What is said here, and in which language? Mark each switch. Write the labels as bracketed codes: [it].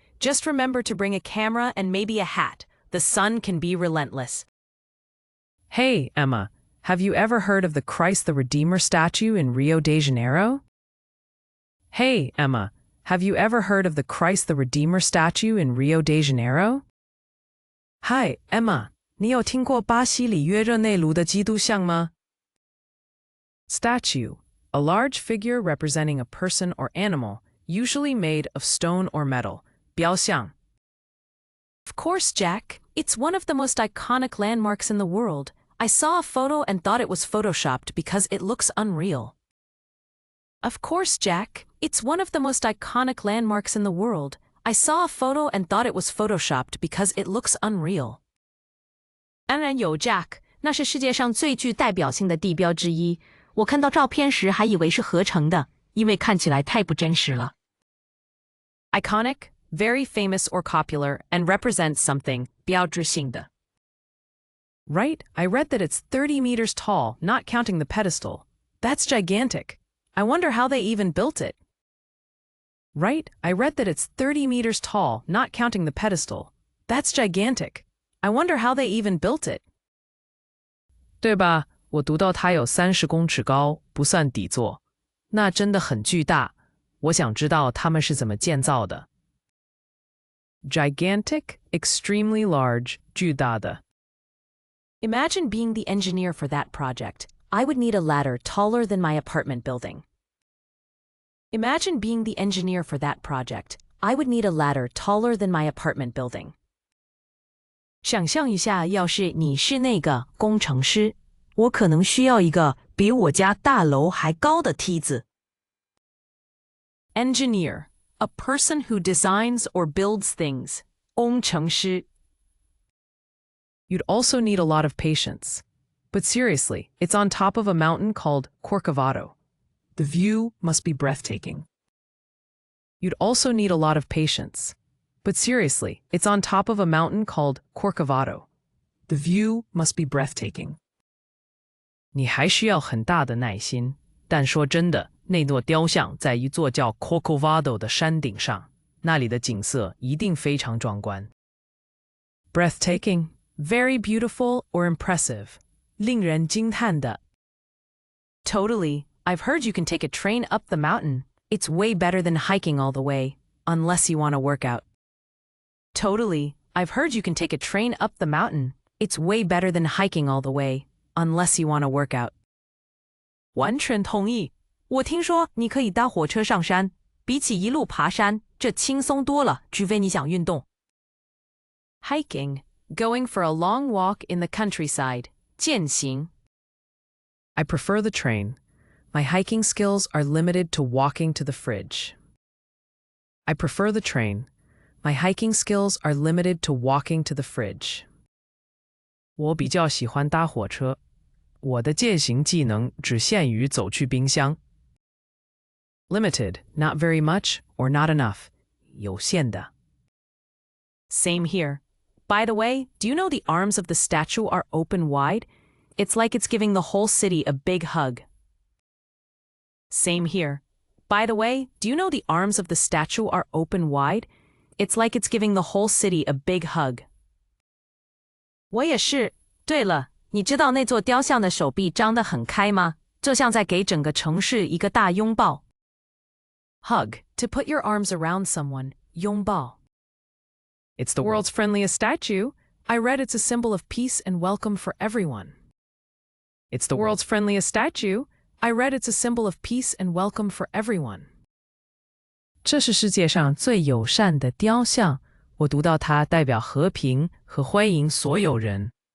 [en] Just remember to bring a camera and maybe a hat. The sun can be relentless. Hey, Emma, have you ever heard of the Christ the Redeemer statue in Rio de Janeiro? Hey, Emma, have you ever heard of the Christ the Redeemer statue in Rio de Janeiro? [zh] Hi, Emma, 你有听过巴西里约热内卢的基督像吗? [en] Statue, a large figure representing a person or animal, usually made of stone or metal, 雕像. Of course, Jack. It's one of the most iconic landmarks in the world. I saw a photo and thought it was photoshopped because it looks unreal. Of course, Jack. It's one of the most iconic landmarks in the world. I saw a photo and thought it was photoshopped because it looks unreal. [zh] 当然有 Jack， 那是世界上最具代表性的地标之一。我看到照片时还以为是合成的，因为看起来太不真实了。 [en] Iconic, very famous or popular, and represents something, [zh] 标志性的。 [en] Right? I read that it's 30 meters tall, not counting the pedestal. That's gigantic. I wonder how they even built it. Right? I read that it's 30 meters tall, not counting the pedestal. That's gigantic. I wonder how they even built it. [zh] 对吧？我读到它有30公尺高，不算底座。那真的很巨大。我想知道它们是怎么建造的。 [en] Gigantic, extremely large, 巨大的。 Imagine being the engineer for that project. I would need a ladder taller than my apartment building. Imagine being the engineer for that project. I would need a ladder taller than my apartment building. [zh] 想象一下，要是你是那个工程师，我可能需要一个比我家大楼还高的梯子。 [en] Engineer, a person who designs or builds things. [zh] 工程师。 [en] You'd also need a lot of patience. But seriously, it's on top of a mountain called Corcovado. The view must be breathtaking. You'd also need a lot of patience. But seriously, it's on top of a mountain called Corcovado. The view must be breathtaking. [zh] 你还需要很大的耐心，但说真的，那座雕像在一座叫 Corcovado 的山顶上，那里的景色一定非常壮观。 [en] Breathtaking, very beautiful or impressive. 令人惊叹的。 Totally. I've heard you can take a train up the mountain. It's way better than hiking all the way, unless you want to work out. Totally, I've heard you can take a train up the mountain. It's way better than hiking all the way, unless you want to work out. [zh] 完全同意。我听说你可以搭火车上山，比起一路爬山，这轻松多了，除非你想运动。 [en] Hiking, going for a long walk in the countryside, 践行。 I prefer the train. My hiking skills are limited to walking to the fridge. I prefer the train. My hiking skills are limited to walking to the fridge. [zh] 我比较喜欢搭火车。我的健行技能只限于走去冰箱。 [en] Limited, not very much or not enough. [zh] 有限的。 [en] Same here. By the way, do you know the arms of the statue are open wide? It's like it's giving the whole city a big hug. Same here. By the way, do you know the arms of the statue are open wide? It's like it's giving the whole city a big hug. [zh] 我也是。对了，你知道那座雕像的手臂张得很开吗？就像在给整个城市一个大拥抱。 [en] Hug, to put your arms around someone, 拥抱。 It's the world's friendliest statue. I read it's a symbol of peace and welcome for everyone. It's the world's friendliest statue. I read it's a symbol of peace and welcome for everyone. [zh] 这是世界上最友善的雕像，我读到它代表和平和欢迎所有人。